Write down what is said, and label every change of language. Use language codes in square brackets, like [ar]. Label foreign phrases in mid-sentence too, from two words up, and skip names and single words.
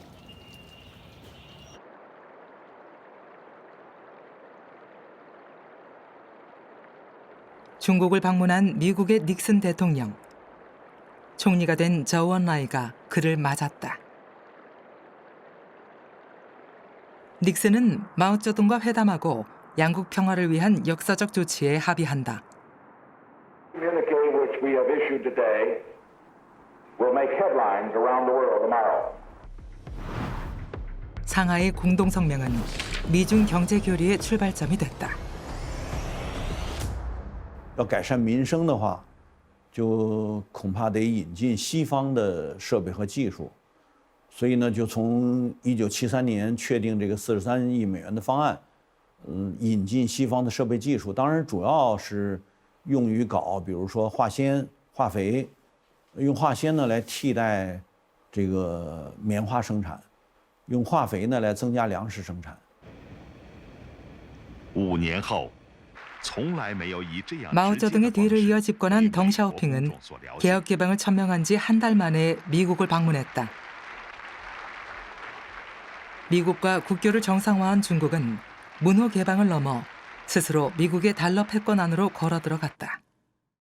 [ko] 중국을 방문한 미국의 닉슨 대통령. 총리가 된 저우 언라이가 그를 맞았다. 닉슨은 마오쩌둥과 회담하고 양국 평화를 위한 역사적 조치에 합의한다. [en] Communique which we have issued today will make headlines around the world tomorrow. [ko] 상하이 공동성명은 미중 경제 교류의 출발점이 됐다. [zh] 要改善民生的话，就恐怕得引进西方的设备和技术，所以呢，就从1973年确定这个43亿美元的方案，引进西方的设备技术，当然主要是用于搞，比如说化纤、化肥，用化纤呢来替代这个棉花生产，用化肥呢来增加粮食生产。 5年后。 [ko] 마오쩌둥의 뒤를 이어 집권한 덩샤오핑은 개혁 개방을 천명한 지 한 달 만에 미국을 방문했다. 미국과 국교를 정상화한 중국은 문호 개방을 넘어 스스로 미국의 달러 패권 안으로 걸어 들어갔다.